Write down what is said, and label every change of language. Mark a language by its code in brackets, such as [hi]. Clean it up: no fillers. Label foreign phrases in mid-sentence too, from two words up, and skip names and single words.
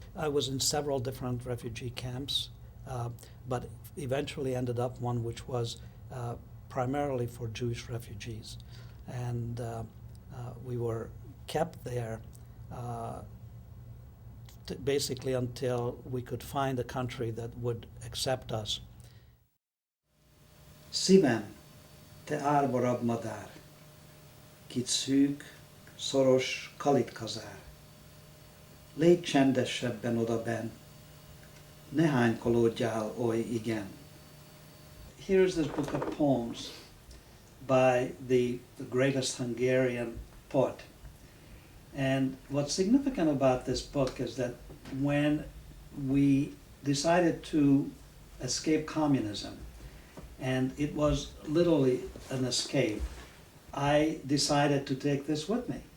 [en] I was in several different refugee camps, but eventually ended up one which was primarily for Jewish refugees. And we were kept there basically until we could find a country that would accept us. [hu] Szívem, te árva rabmadár, kit szűk, szoros kalitkazár. Légy csendesebben odabenn, ne hánykolódjál oly igen. [en] Here's this book of poems by the greatest Hungarian poet. And what's significant about this book is that when we decided to escape communism, and it was literally an escape, I decided to take this with me.